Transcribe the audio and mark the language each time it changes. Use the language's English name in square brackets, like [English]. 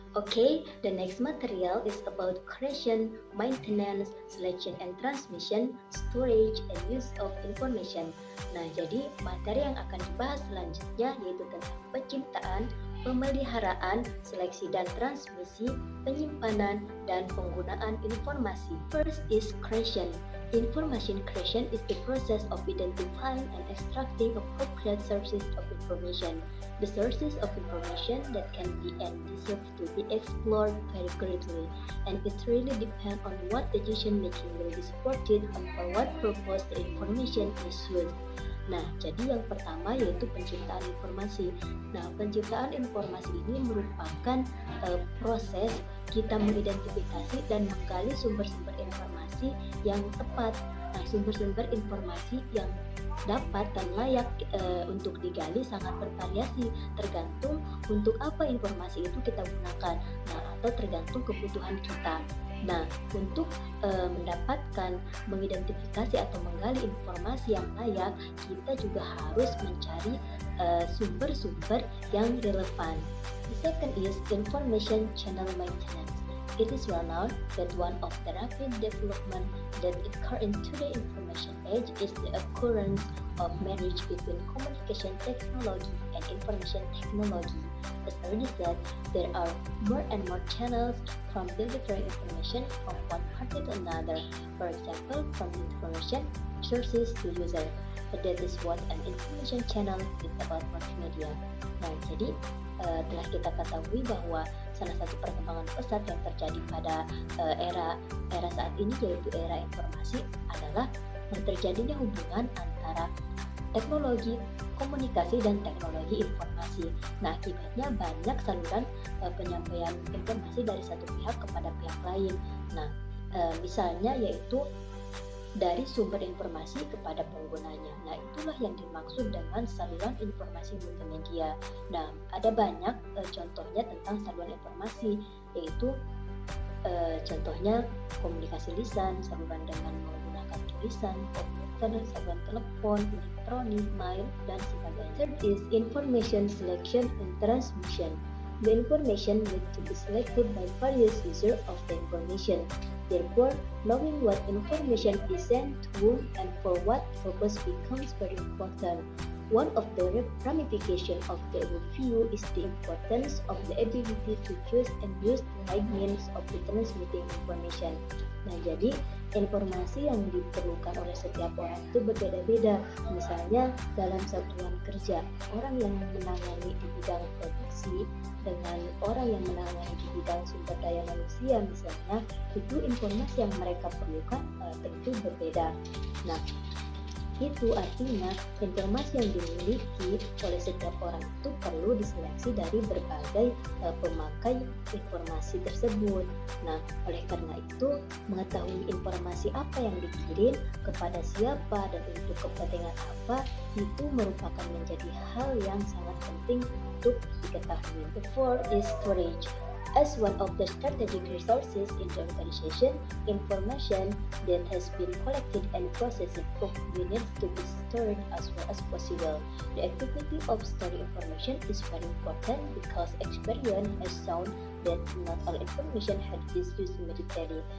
[English] Okay, the next material is about creation, maintenance, selection and transmission, storage, and use of information. [Indonesian] Nah, jadi materi yang akan dibahas selanjutnya yaitu tentang penciptaan, pemeliharaan, seleksi dan transmisi, penyimpanan, dan penggunaan informasi. [English] First is creation. Information creation is the process of identifying and extracting appropriate sources of information. The sources of information that can be and deserve to be explored very greatly, and it really depends on what decision making will be supported and for what purpose the information is used. [Indonesian] Nah, jadi yang pertama yaitu penciptaan informasi. Nah, penciptaan informasi ini merupakan proses kita mengidentifikasi dan menggali sumber-sumber informasi yang tepat. Nah, sumber-sumber informasi yang dapat dan layak untuk digali sangat bervariasi, tergantung untuk apa informasi itu kita gunakan, nah, atau tergantung kebutuhan kita. Nah, untuk mendapatkan, mengidentifikasi atau menggali informasi yang layak, kita juga harus mencari sumber-sumber yang relevan. [English] The second is information channel maintenance. It is well known that one of the rapid development that occur in today's information age is the occurrence of marriage between communication technology and information technology. As already said, there are more and more channels from delivering information from one party to another. For example, from information sources to user. But that is what an information channel is about multimedia. [Indonesian] Nah, jadi telah kita ketahui bahwa salah satu perkembangan pesat yang terjadi pada era saat ini yaitu era informasi adalah terjadinya hubungan antara teknologi komunikasi dan teknologi informasi. Nah, akibatnya banyak saluran penyampaian informasi dari satu pihak kepada pihak lain. Nah, misalnya yaitu dari sumber informasi kepada penggunanya. Nah, itulah yang dimaksud dengan saluran informasi multimedia. Nah, ada banyak contohnya tentang saluran informasi, yaitu contohnya komunikasi lisan, saluran dengan menggunakan tulisan, komputer, saluran telepon, elektronik, mail, dan sebagainya. [English] Third is information selection and transmission. The information need to be selected by various users of the information. Therefore, knowing what information is sent to whom and for what purpose becomes very important. One of the ramifications of the overview is the importance of the ability to choose and use the right means of transmitting information. [Indonesian] Nah, jadi informasi yang diperlukan oleh setiap orang itu berbeda-beda. Misalnya dalam satuan kerja, orang yang menangani di bidang produksi dengan orang yang menangani di bidang sumber daya manusia misalnya, itu informasi yang mereka perlukan tentu berbeda. Nah, itu artinya informasi yang dimiliki oleh setiap orang itu perlu diseleksi dari berbagai pemakai informasi tersebut. Nah, oleh karena itu mengetahui informasi apa yang dikirim kepada siapa dan untuk kepentingan apa itu merupakan menjadi hal yang sangat penting untuk diketahui. [English] The fourth is storage. As one of the strategic resources in the organization, information that has been collected and processed needs to be stored as well as possible. The activity of storing information is very important because experience has shown that not all information had is used immediately.